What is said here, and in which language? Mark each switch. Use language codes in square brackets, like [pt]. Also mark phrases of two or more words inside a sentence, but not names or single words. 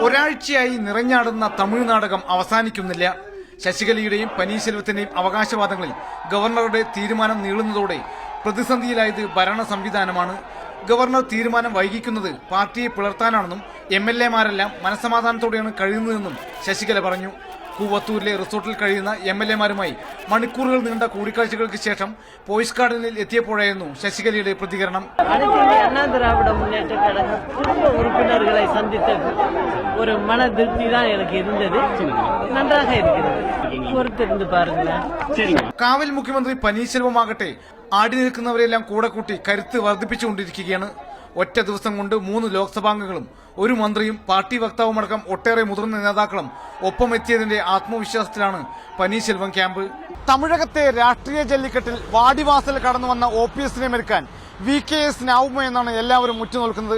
[ml] ഒരാഴ്ചയായി നിറഞ്ഞാടുന്ന തമിഴ് നാടകം അവസാനിക്കുന്നില്ല. ശശികലയുടെയും പനീർശെൽവത്തിന്റെയും അവകാശവാദങ്ങളിൽ ഗവർണറുടെ തീരുമാനം നീളുന്നതോടെ പ്രതിസന്ധിയിലായത് ഭരണ സംവിധാനമാണ്. ഗവർണർ തീരുമാനം വൈകിക്കുന്നത് പാർട്ടിയെ പിളർത്താനാണെന്നും MLA-മാരെല്ലാം മനസ്സമാധാനത്തോടെയാണ് കഴിയുന്നതെന്നും ശശികല പറഞ്ഞു. കൂവത്തൂരിലെ റിസോർട്ടിൽ കഴിയുന്ന MLA-മാരുമായി മണിക്കൂറുകൾ നീണ്ട കൂടിക്കാഴ്ചകൾക്ക് ശേഷം പോയിസ് ഗാർഡനിൽ എത്തിയപ്പോഴായിരുന്നു ശശികലയുടെ പ്രതികരണം. [ta] அண்ணா திராவிட முன்னேற்ற கழக குடும்ப உறுப்பினர்களை சந்தித்த ஒரு மன திருப்தி தான் எனக்கு இருந்தது. நன்றாக இருக்கிறது. பொறுத்திருந்து பாருங்களேன். [ml] കാവൽ മുഖ്യമന്ത്രി പനീർശെൽവമാകട്ടെ ആടി നിൽക്കുന്നവരെല്ലാം കൂടെ കൂട്ടി കരുത്ത് വർദ്ധിപ്പിച്ചുകൊണ്ടിരിക്കുകയാണ്. ഒറ്റ ദിവസം കൊണ്ട് 3 ലോക്സഭാംഗങ്ങളും ഒരു മന്ത്രിയും പാർട്ടി വക്താവുമടക്കം ഒട്ടേറെ മുതിർന്ന നേതാക്കളും ഒപ്പമെത്തിയതിന്റെ ആത്മവിശ്വാസത്തിലാണ് പനീർശെൽവം ക്യാമ്പ്. തമിഴകത്തെ രാഷ്ട്രീയ ജല്ലിക്കെട്ടിൽ വാടിവാസൽ കടന്നു വന്ന OPS-നെ മെരുക്കാൻ VKS-നാവുമോ എന്നാണ് എല്ലാവരും ഉറ്റുനോക്കുന്നത്.